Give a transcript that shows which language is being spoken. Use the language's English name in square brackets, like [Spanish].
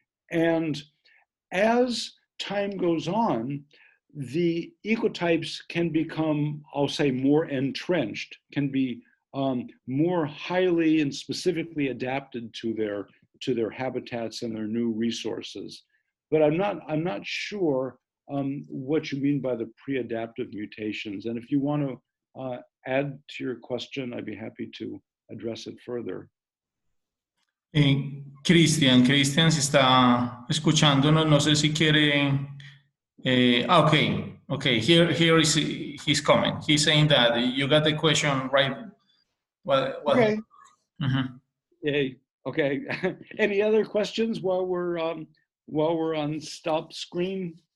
[English] And as time goes on, the ecotypes can become, I'll say, more entrenched, can be more highly and specifically adapted to their habitats and their new resources. But I'm not sure what you mean by the pre-adaptive mutations. And if you want to add to your question, I'd be happy to address it further. [Spanish] Cristian si está escuchándonos, no sé si quiere. [English] Okay. Here is his comment. He's saying that you got the question right. Okay. Yay. Okay. Any other questions while we're on stop screen?